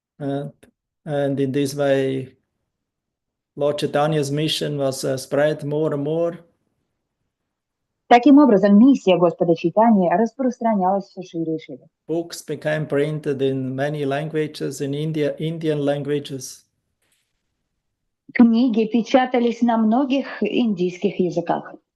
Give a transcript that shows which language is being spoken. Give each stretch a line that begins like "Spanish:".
English: And in this way, Lord Chaitanya's mission was spread more and more.
Russian: Таким образом, миссия Господа Чайтаньи распространялась все шире и шире.
English: Books became printed in many languages, in Indian languages.
Russian: Книги печатались на многих индийских языках.